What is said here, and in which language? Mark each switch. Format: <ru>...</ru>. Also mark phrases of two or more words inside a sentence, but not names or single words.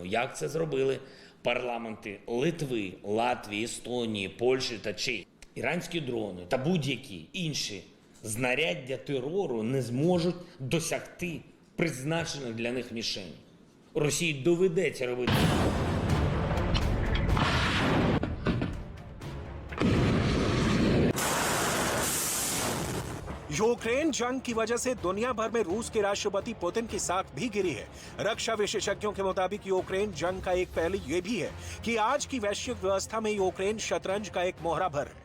<uk>Як це зробили парламенти Литви, Латвії, Естонії, Польщі та Чехії. Іранські дрони та будь-які інші знаряддя терору не зможуть досягти призначених для них мішень. Росії доведеться робити.</uk> <hi>यूक्रेन जंग की वजह से दुनिया भर में रूस के राष्ट्रपति पुतिन की साख भी गिरी है। रक्षा विशेषज्ञों के मुताबिक यूक्रेन जंग का एक पहलू ये भी है कि आज की वैश्विक व्यवस्था में यूक्रेन शतरंज का एक मोहरा भर है।</hi>